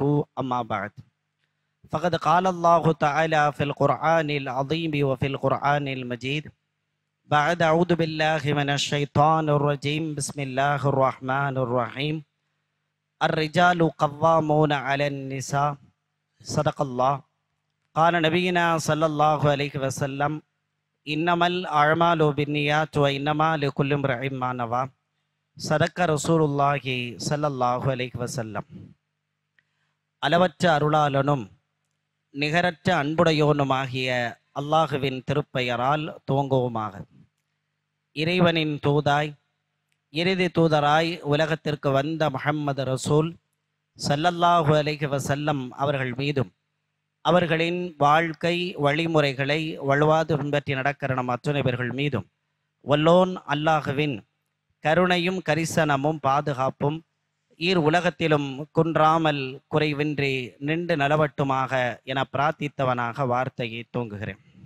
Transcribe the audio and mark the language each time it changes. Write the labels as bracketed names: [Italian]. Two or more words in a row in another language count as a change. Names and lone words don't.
[Arabic] أما بعد، فقد قال الله تعالى في القرآن العظيم وفي القرآن المجيد بعد أعوذ بالله من الشيطان الرجيم. بسم الله الرحمن الرحيم. الرجال قوامون على النساء. صدق الله. قال نبينا صلى الله عليه وسلم: إنما الأعمال بالنيات وإنما لكل امرئ ما نوى. صدق رسول الله صلى الله عليه وسلم. [Tamil] அளவற்ற அருளாளனும் நிகரற்ற அன்புடையோனுமாகிய அல்லாஹுவின் திருப்பெயரால் துவங்குவோமாக. இறைவனின் தூதாய் இறுதி தூதராய் உலகத்திற்கு வந்த முஹம்மது ரசூல் [Arabic] صلى الله عليه وسلم [Tamil] அவர்கள் மீதும் அவர்களின் வாழ்க்கை வழிமுறைகளை வலுவாது பின்பற்றி நடக்கிற நம் அத்துணை பேர்கள் மீதும் வல்லோன் அல்லாஹுவின் கருணையும் கரிசனமும் பாதுகாப்பும் உலகத்திலும் குன்றாமல் குறைவின்றி நின்று நலவட்டுமாக என பிரார்த்தித்தவனாக வார்த்தையை தூங்குகிறேன்.